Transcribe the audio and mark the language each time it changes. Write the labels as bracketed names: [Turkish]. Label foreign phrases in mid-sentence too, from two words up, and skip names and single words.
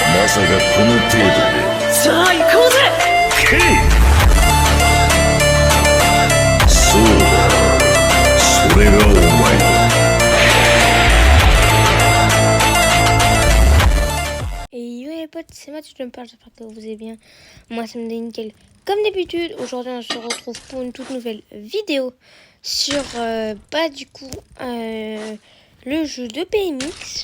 [Japanese] さがこの程度で。さあ行こうぜ。けい。そうだ、それがお前だ。 [French] Et yo les potes, c'est Mathieu Jumper, j'espère que vous allez bien. Moi c'est nickel. Comme d'habitude, aujourd'hui on se retrouve pour une toute nouvelle vidéo sur le jeu de BMX.